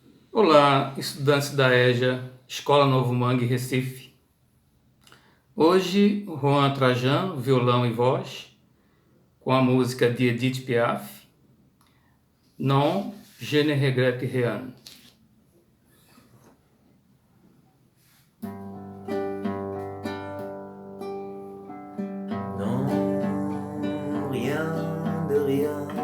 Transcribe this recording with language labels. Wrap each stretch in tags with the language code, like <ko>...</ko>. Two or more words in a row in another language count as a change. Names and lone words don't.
<pt>Olá, estudantes da EJA, Escola Novo Mangue, Recife. Hoje, Juan Trajan, violão e voz, com a música de Edith Piaf, Non, je ne regrette rien.</pt> <fr>Non, rien de rien.</fr>